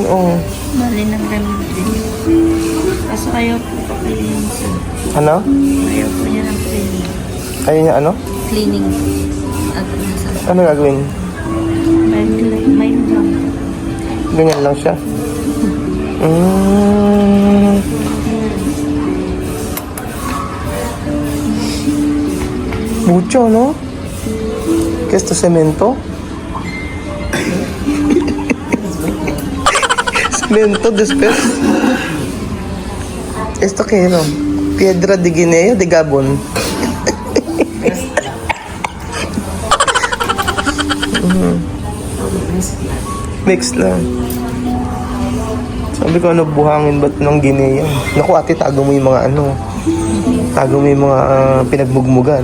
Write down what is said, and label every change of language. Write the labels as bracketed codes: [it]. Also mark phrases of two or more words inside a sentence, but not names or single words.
[tl] Bali nag-remedy. Kaso ayaw po pa-cleaning siya. Ano? Ayaw po niya ng cleaning. Ayun niya, ano? Cleaning. At nasa Ano gagawin? may lang. Ganyan lang siya. [es] Mucho, no? ¿Qué es esto, cemento? Cemento después. ¿Esto qué, no? Piedra de Guinea, de Gabon. [tl] Mix lang. Sabi ko, ano, buhangin ba't ng Guinea? Naku, ate, tago mo yung mga ano. Tago mo yung mga pinagbugmugan.